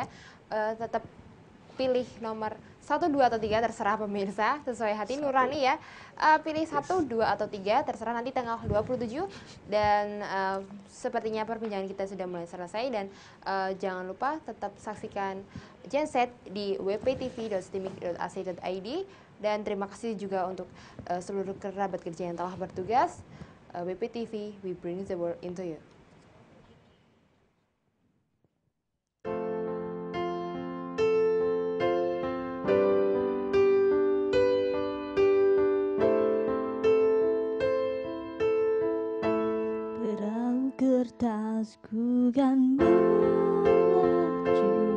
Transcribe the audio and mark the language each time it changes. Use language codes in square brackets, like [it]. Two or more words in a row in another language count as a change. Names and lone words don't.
[id] Tetap pilih nomor 1, 2, atau 3 terserah pemirsa, sesuai hati nurani ya. Pilih 1, 2, atau 3 terserah nanti tanggal 27. Dan sepertinya perbincangan kita sudah mulai selesai. Dan jangan lupa tetap saksikan Genset di wptv.stimik.ac.id. Dan terima kasih juga untuk seluruh kerabat kerja yang telah bertugas. WPTV, [en] we bring the world into you. [id] Perahu kertasku kan melaju